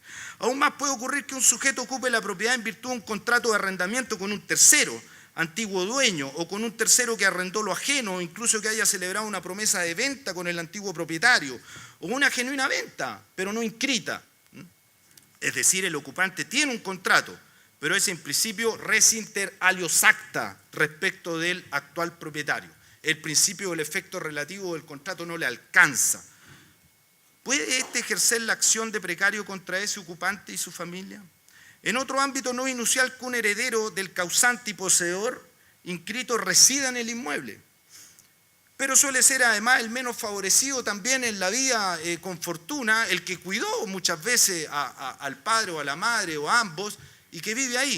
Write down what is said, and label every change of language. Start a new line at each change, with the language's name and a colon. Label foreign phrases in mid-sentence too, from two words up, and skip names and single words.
Spanish: Aún más puede ocurrir que un sujeto ocupe la propiedad en virtud de un contrato de arrendamiento con un tercero, antiguo dueño, o con un tercero que arrendó lo ajeno, o incluso que haya celebrado una promesa de venta con el antiguo propietario, o una genuina venta, pero no inscrita. Es decir, el ocupante tiene un contrato, pero es en principio
Latin: res inter alios acta
Spanish: respecto del actual propietario. El principio del efecto relativo del contrato no le alcanza. ¿Puede éste ejercer la acción de precario contra ese ocupante y su familia? En otro ámbito no inusual que un heredero del causante y poseedor inscrito resida en el inmueble, pero suele ser además el menos favorecido también en la vida con fortuna, el que cuidó muchas veces al padre o a la madre o a ambos y que vive ahí.